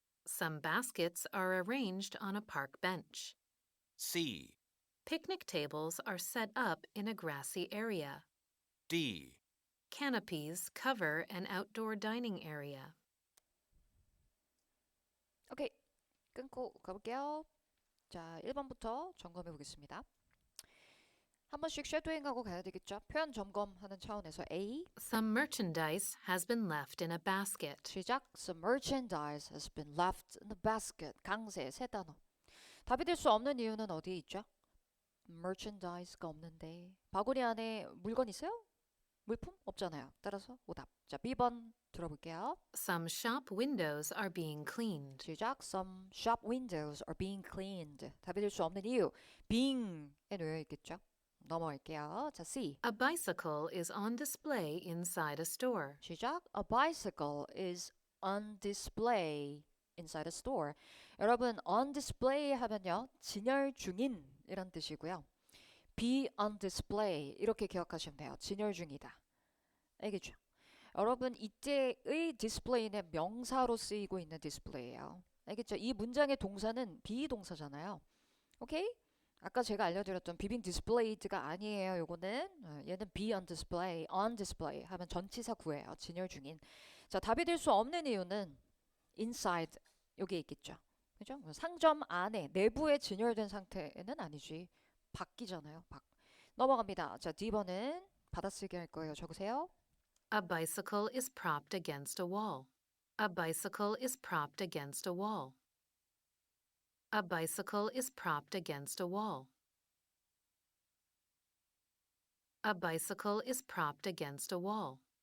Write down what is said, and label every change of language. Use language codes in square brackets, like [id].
[en] Some baskets are arranged on a park bench. C, Picnic tables are set up in a grassy area. D. Canopies cover an outdoor dining area. [ko] 오케이. 끊고 가볼게요. 자, 1번부터 점검해 보겠습니다. 한 번씩 쉐도잉하고 가야 되겠죠? 표현 점검하는 차원에서 A. [en] Some merchandise has been left in a basket. [ko] 시작. [en] Some merchandise has been left in the basket. [ko] 강세 세 단어. 답이 될 수 없는 이유는 어디에 있죠? merchandise가 없는데 바구니 안에 물건 있어요? 물품? 없잖아요. 따라서 오답. 자, B번 들어볼게요. [en] Some shop windows are being cleaned. [ko] 시작. [en] Some shop windows are being cleaned. [ko] 답이 될 수 없는 이유. being에 놓여 있겠죠? 넘어갈게요. 자, C. [en] A bicycle is on display inside a store. [ko] 시작. [en] A bicycle is on display inside a store. [ko] 여러분, on display 하면요. 진열 중인 이란 뜻이고요. be on display 이렇게 기억하시면 돼요. 진열 중이다. 알겠죠? 여러분, 이때의 display는 명사로 쓰이고 있는 display예요. 알겠죠? 이 문장의 동사는 비동사잖아요. 오케이? 아까 제가 알려드렸던 being displayed가 아니에요. 요거는 얘는 be on display 하면 전치사 구예요. 진열 중인. 자, 답이 될 수 없는 이유는 inside 여기에 있겠죠. 그죠? 상점 안에 내부에 진열된 상태는 아니지. 밖이잖아요. 밖. 넘어갑니다. 자, D번은 받아쓰기 할 거예요. 적으세요. [en] A bicycle is propped against a wall. A bicycle is propped against a wall. A bicycle is propped against a wall. A bicycle is propped against a wall.